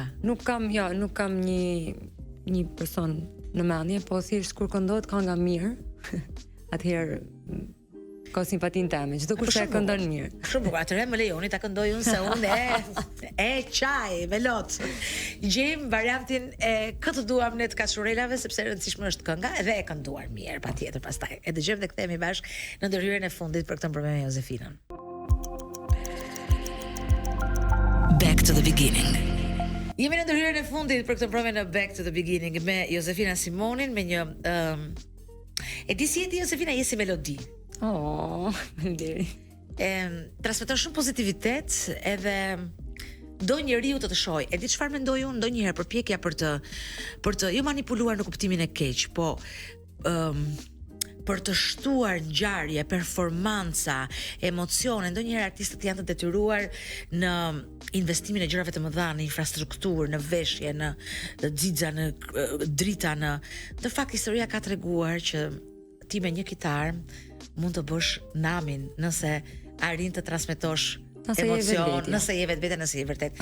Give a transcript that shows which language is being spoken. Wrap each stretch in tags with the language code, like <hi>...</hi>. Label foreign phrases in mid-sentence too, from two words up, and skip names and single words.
<sq>Nuk kam një person në mendje, po thjesht kur këndohet kënga mirë, atëherë ka simpatin teme, çdo kush e këndon mirë. Shumë bukur. Atëherë më lejoni ta këndoj unë se unë e çaj me lot. Gjejm variantin e këtë duam ne të Kaçurrelave sepse e rëndësishme është kënga edhe e kënduar mirë patjetër pastaj. E dëgjojmë dhe kthehemi bashkë në ndërhyrjen e fundit për këtë program me Josefinën. Back to the beginning. Jemi në ndërhyrjen e fundit për këtë program në Back to the beginning me Josefina Simonin me një e di si jeti Josefina, je si melodi. Transmeton shumë pozitivitet edhe do njeriu të shohë. E di çfarë mendoj unë ndonjëherë përpjekja për të jo manipuluar në kuptimin e keq, po për të shtuar ngjarje, performanca, emocione, ndonjëherë artistët janë të detyruar në investimin e gjërave të mëdha, në infrastrukturë, në veshje, në xixa, në drita, në fakt historia ka treguar që ti me një kitar mund të bësh namin nëse arrin të transmetosh emocion, nëse je vetvete, nëse je vërtet.</sq>